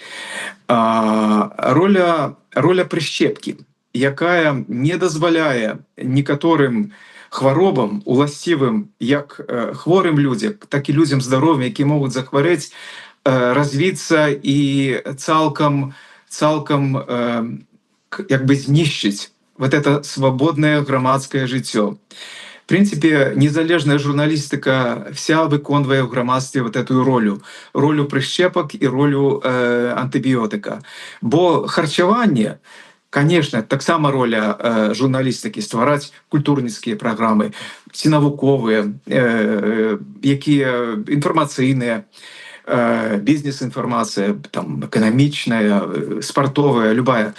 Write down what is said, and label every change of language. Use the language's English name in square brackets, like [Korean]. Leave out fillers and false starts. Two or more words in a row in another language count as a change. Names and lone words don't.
[Belarusian] Роля прышчепкі, якая не дазваляе некаторым хваробам, уласцівым як хворым людзям, так і людзям здаровым, які могуць захварэць, развіцца і цалкам як бы знішчыць [Russian] вот это свободное [Belarusian] громадское жыццё. [Russian] В принципе, [Belarusian] незалежная журналистика вся выконвае в грамадстве [Russian] вот эту [Belarusian] ролю прышчепак і ролю антыбіётыка. Бо харчаванне, конечно, таксама роля журналістыкі ствараць культурніцкія праграмы, ці навуковыя, якія інфармацыйныя, бізнес-інфармацыя, там эканамічная, спартовая, любая.